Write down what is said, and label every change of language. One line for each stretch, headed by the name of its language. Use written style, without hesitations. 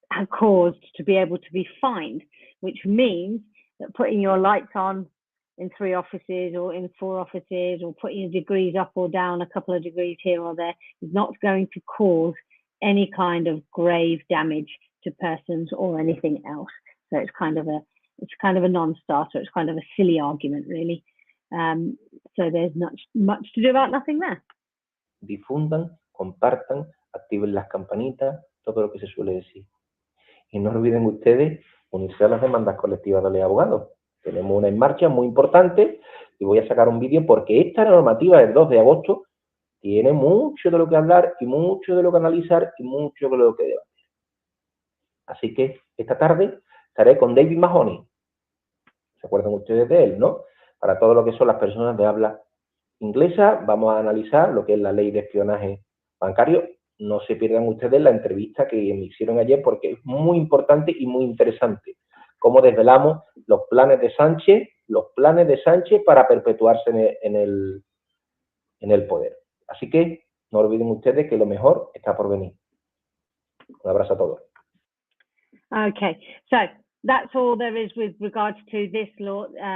English: caused to be able to be fined, which means that putting your lights on in 3 offices or in 4 offices or putting your degrees up or down a couple of degrees here or there is not going to cause any kind of grave damage to persons or anything else. So it's kind of a non-starter. It's kind of a silly argument, really. So there's much to do about nothing there.
Spanish: Difundan, compartan, activen las campanitas, todo lo que se suele decir. Y no olviden ustedes unirse a las demandas colectivas de los abogados. Tenemos una en marcha muy importante y voy a sacar un vídeo porque esta normativa del 2 de agosto tiene mucho de lo que hablar y mucho de lo que analizar y mucho de lo que debatir. Así que esta tarde estaré con David Mahoney. ¿Se acuerdan ustedes de él, no? Para todo lo que son las personas de habla inglesa, vamos a analizar lo que es la ley de espionaje bancario no se pierdan ustedes la entrevista que me hicieron ayer porque es muy importante y muy interesante. Cómo desvelamos los planes de Sánchez para perpetuarse en el poder. Así que no olviden ustedes que lo mejor está por venir. Un abrazo a todos.
English: Okay, so that's all there is with regards to this law.